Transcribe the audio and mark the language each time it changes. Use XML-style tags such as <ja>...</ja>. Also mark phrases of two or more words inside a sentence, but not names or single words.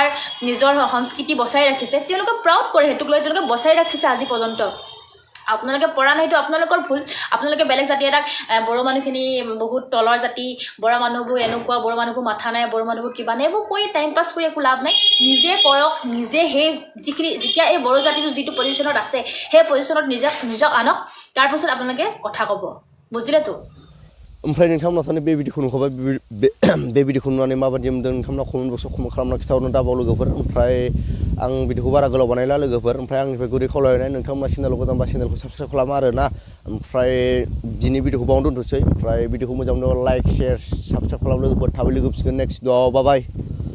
<as>নিজৰ সংস্কৃতি বচাই ৰাখিছে তেওঁলোকে প্ৰাউড কৰে সেইটোক লৈ তেওঁলোকে বচাই ৰাখিছে আজি পৰ্যন্ত আপোনালোকে পৰা নাইতো আপোনালোকৰ ভুল আপোনালোকে বেলেগ জাতি এটাক বড়ো মানুহখিনি বহুত তলৰ জাতি বড়ো মানুহবোৰ এনেকুৱা বড়ো মানুহবোৰ মাথা নাই বড়ো মানুহবোৰ কিবা নাই এইবোৰ কৈ</as> <en>time pass</en> <as>কৰি একো লাভ নাই নিজে কৰক নিজে সেই যিখিনি যেতিয়া এই বড়ো জাতিটো যিটো পজিশ্যনত আছে সেই পজিশ্যনত নিজক আনক তাৰপিছত আপোনালোকে কথা ক'ব বুজিলেতো</as> <brx>ओमफ्राय नोंथांमोना सानो बे भिडिअखौ नुखाबाय बे भिडिअखौ नुनानै माबायदि मोनदों नोंथांमोना कमेन्ट बक्सआव कमेन्ट खालामना खिथाहरनो दाबाव लोगोफोर ओमफ्राय आं भिडिअखौ बारा गोलाव बानायला लोगोफोर ओमफ्राय आंनिफ्राय गुरै खावलायनाय नोंथांमोना चेनेलाव गोदानबा चेनेलखौ साबस्क्राइब खालामा आरोना ओमफ्राय दिनै भिडिअखौ बावनो दोनथ'सै ओमफ्राय भिडिअखौ मोजां मोनोबा</brx> <en>like share subscribe</en> <brx>खालाम लोगोफोर थाबै लोगो फिसिगोन नेक्स्ट भिडिअआव</brx> <en>bye bye</en>